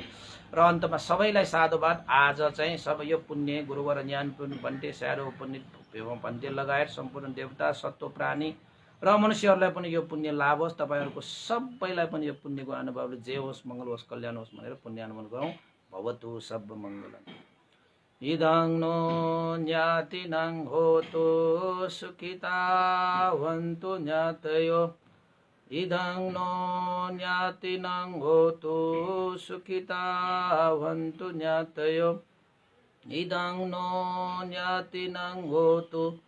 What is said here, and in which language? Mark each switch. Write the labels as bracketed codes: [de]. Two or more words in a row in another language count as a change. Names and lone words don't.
[ne] र अन्तमा सबैलाई साधुवाद। आज चाहिँ सब यो पुण्य गुरुवर ज्ञान भन्टे स्यारो पुण्य भन्टे लगायत सम्पूर्ण देवता सत्व प्राणी र मनुष्यहरूलाई पनि यो पुण्य लाभ होस्। तपाईहरुको सबैलाई पनि यो पुण्यको अनुभवले जे होस्, मंगल होस्, कल्याण होस् भनेर पुण्य अनुमोदन गरौँ। [pi] भवतु सब मंगलम। इदं नो ज्ञातिनं होतु सुखितावन्तु ज्ञातयो इदं नो ज्ञातिनं होतु सुखितावन्तु ज्ञातयो इदं नो ज्ञातिनं होतु